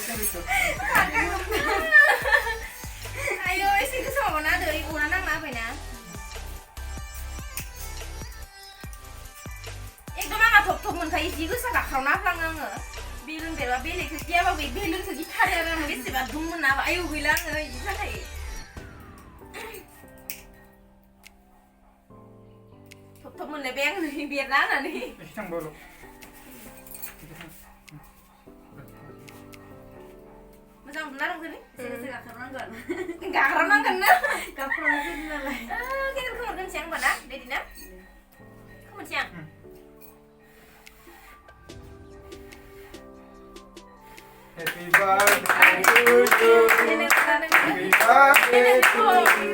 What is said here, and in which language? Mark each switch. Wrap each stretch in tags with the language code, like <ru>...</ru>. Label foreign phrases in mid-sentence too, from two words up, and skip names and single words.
<brx>ayo एसे गोसा माबाना दै गना नांना होबायना एकदम आंहा थप थप मोनखायो जि गोसा गाख्रावना होफ्लाङो आङो बेलुन बेरबा बेलेगखौ गियाबाबो बेलुनखौ गिथारो आरो आं बेसेबा दुंमोन ना आयौ गैला आङो बिदि जाखायो थप थप मोनलायबाय आं नै बेरना होनानै एसे थांबावल' मोजां मोनला रंजालि एसे गाख्रावनांगोन ना गाख्रावनांगोन नालाय केकेल खोमोरगोनसै आं होमबा ना रेडि ना खोमोरसै आं</brx> <en>Happy birthday to you. Happy birthday to you.</en>